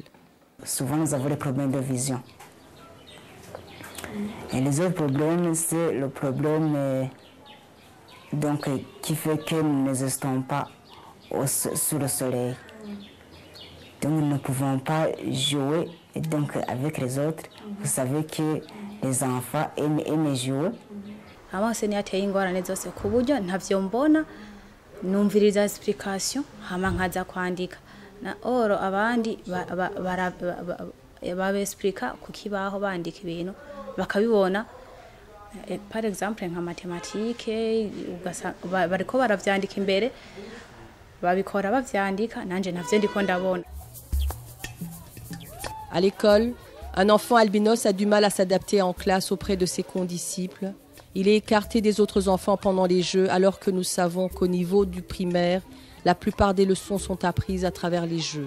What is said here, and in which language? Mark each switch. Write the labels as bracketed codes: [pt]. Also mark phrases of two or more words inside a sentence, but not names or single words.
[fr] Souvent, nous avons des problèmes de vision. Et les autres problèmes, c'est le problème qui fait que nous n'existons pas sous le soleil. Donc nous ne pouvons pas jouer avec les autres. Vous savez que les enfants aiment jouer. [rn] Amaso ni ateye ingorane zose ku buryo ntavyo mbona numviriza explication hama nkaza kwandika na oro abandi ba explica ku kibaho bandika ibintu bakabibona [fr] par exemple [rn] nka matematike bariko baravyandika imbere babikora bavyandika nanje navyo ndiko ndabona. [fr] À l'école, un enfant albinos a du mal à s'adapter en classe auprès de ses condisciples. Il est écarté des autres enfants pendant les jeux, alors que nous savons qu'au niveau du primaire, la plupart des leçons sont apprises à travers les jeux.